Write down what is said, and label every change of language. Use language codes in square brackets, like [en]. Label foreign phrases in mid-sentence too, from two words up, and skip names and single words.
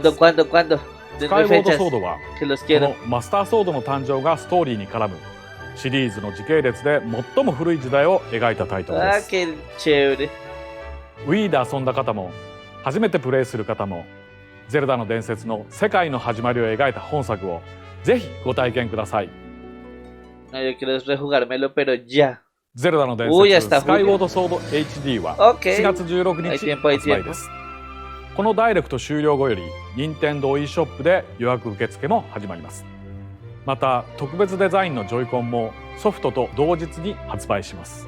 [ja] スカイウォードソードはこのマスターソードの誕生がストーリーに絡むシリーズの時系列で最も古い時代を描いたタイトルです。Wii で遊んだ方も初めてプレイする方もゼルダの伝説の世界の始まりを描いた本作をぜひご体験ください。 [es] No, yo quiero rejugármelo, pero ya. [ja] ゼルダの伝説スカイウォードソード HD は4月16日発売です。このダイレクト終了後より任天堂 e ショップで予約受付も始まります。また特別デザインのジョイコンもソフトと同日に発売します。